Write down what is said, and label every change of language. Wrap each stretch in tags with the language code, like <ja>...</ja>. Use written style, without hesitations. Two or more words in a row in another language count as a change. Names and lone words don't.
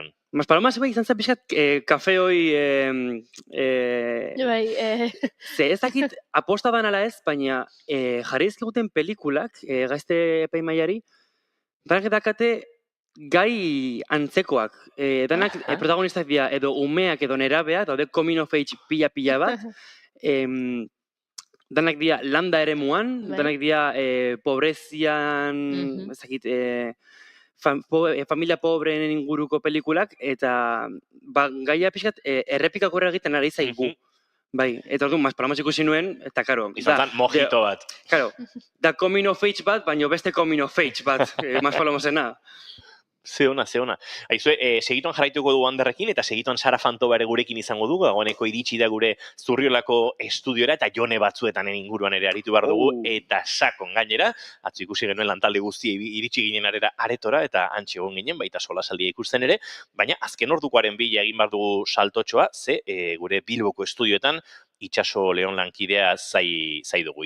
<eu>Maspalomas izan zen pixkat kafe hoi... Ze ez dakit aposta ban ala ez, baina jarri ezkeguten pelikulak, gazte epaimaiari, dakate gai antzekoak. Danak protagonistak dira edo umeak edo nerabeak, daude</eu> <en>coming of age</en> <eu>pila bat. Danak dira landa eremuan, danak dira pobrezian, ezakit, familia pobreen inguruko pelikulak, eta gaia pixkat errepikakorra egiten ari zaigu. Bai, eta orduan, Maspalomas ikusi nuen, eta karo... Izan zan mojito bat. Karo, da</eu> <en>coming of age</en> <eu>bat, baina beste</eu> <en>coming of age</en> <eu>bat, Maspalomasena. Zeona. Aizue, segituan jarraituko du Anderrekin, eta segituan Sara Fantoba ere gurekin izango dugu, dagoeneko iritsi da gure Zurriolako estudiora, eta jone batzuetan inguruan ere aritu behar dugu, eta sakon gainera, atzu ikusi genuen lantalde guztia iritsi ginen aretora, eta antxe egon ginen, baita solasaldia ikusten ere, baina azken ordukoaren bila egin behar dugu saltotxoa, ze gure Bilboko estudioetan, Itxaso Leon lankidea zai dugu.</eu>